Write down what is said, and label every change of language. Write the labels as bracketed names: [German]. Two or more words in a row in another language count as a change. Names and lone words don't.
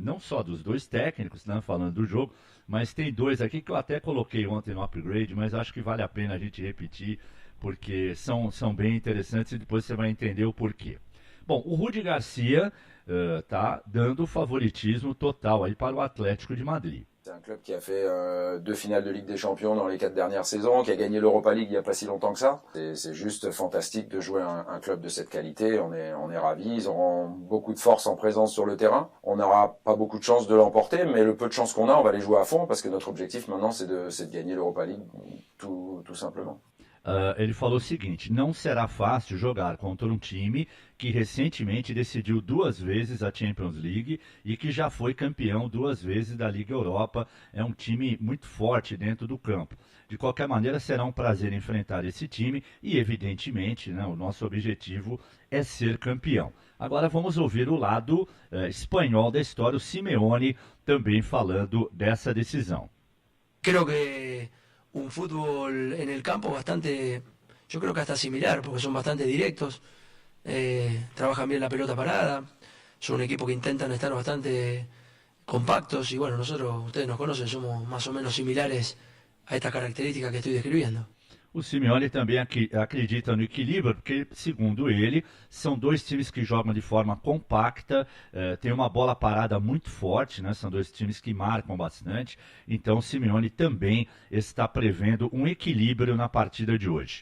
[Portuguese] Não só dos dois técnicos, né, falando do jogo, mas tem dois aqui que eu até coloquei ontem no upgrade, mas acho que vale a pena a gente repetir, porque são bem interessantes e depois você vai entender o porquê. Bom, o Rudi Garcia está dando favoritismo total aí para o Atlético de Madrid. [French] C'est un club qui a fait 2 finales de Ligue des Champions dans les 4 dernières saisons, qui a gagné l'Europa League il n'y a pas si longtemps que ça. C'est juste fantastique de jouer un club de cette qualité, on est ravis, ils auront beaucoup de force en présence sur le terrain. On n'aura pas beaucoup de chance de l'emporter, mais le peu de chance qu'on a, on va les jouer à fond, parce que notre objectif maintenant c'est de gagner l'Europa League, tout simplement. [Portuguese] Ele falou o seguinte: não será fácil jogar contra um time que recentemente decidiu 2 vezes a Champions League e que já foi campeão 2 vezes da Liga Europa. É um time muito forte dentro do campo. De qualquer maneira, será um prazer enfrentar esse time e, evidentemente, né, o nosso objetivo é ser campeão. Agora vamos ouvir o lado espanhol da história, o Simeone também falando dessa decisão. [Spanish] Creo que un fútbol en el campo bastante, yo creo que hasta similar, porque son bastante directos, trabajan bien la pelota parada, son un equipo que intentan estar bastante compactos y bueno, nosotros, ustedes nos conocen, somos más o menos similares a estas características que estoy describiendo. [Portuguese] O Simeone também acredita no equilíbrio, porque, segundo ele, são dois times que jogam de forma compacta, tem uma bola parada muito forte, né? São dois times que marcam bastante, então o Simeone também está prevendo um equilíbrio na partida de hoje.